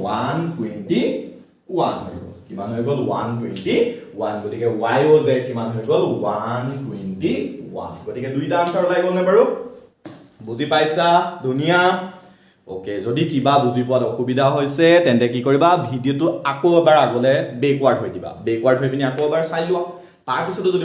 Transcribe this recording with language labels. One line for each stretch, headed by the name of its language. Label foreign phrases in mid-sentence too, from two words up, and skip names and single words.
Assamese: 121 হৈ গল কিমান হৈ গল 121 গতিকে y o z কিমান হৈ গল 121 গতিকে দুইটা আনসাৰ ওলাই গল নে বাৰু বুজি পাইছা দুনিয়া ওকে যদি কিবা বুজি পোৱাত অসুবিধা হৈছে তেন্তে কি কৰিবা ভিডিওটো আকৌ এবাৰ আগলে বেকওয়াৰ্ড হৈ দিবা বেকওয়াৰ্ড হৈ পিনি আকৌ এবাৰ চাই লোৱা তাৰ পিছতো যদি